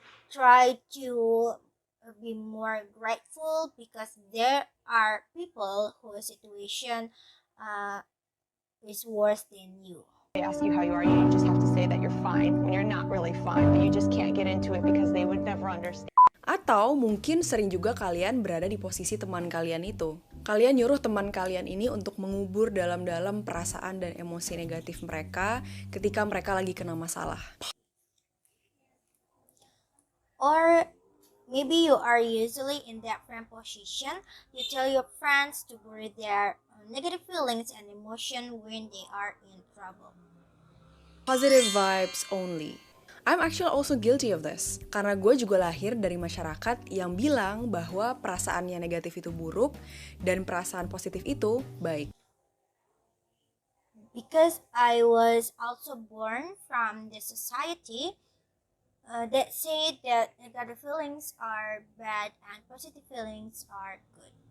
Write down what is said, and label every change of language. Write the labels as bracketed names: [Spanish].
[English] Try to be more grateful because there are people whose situation is worse than you. They ask you how you are, you just have to say that you're fine when you're not really fine, but you just can't get into it because they would never understand. [Indonesian] Atau mungkin sering juga kalian berada di posisi teman kalian itu. Kalian nyuruh teman kalian ini untuk mengubur dalam-dalam perasaan dan emosi negatif mereka ketika mereka lagi kena masalah. [English] Or maybe you are usually in that friend position. You tell your friends to bury their negative feelings and emotion when they are in trouble. Positive vibes only. I'm actually also guilty of this. [Indonesian] Karena gue juga lahir dari masyarakat yang bilang bahwa perasaannya negatif itu buruk dan perasaan positif itu baik. [English] Because I was also born from the society that say that negative feelings are bad and positive feelings are good.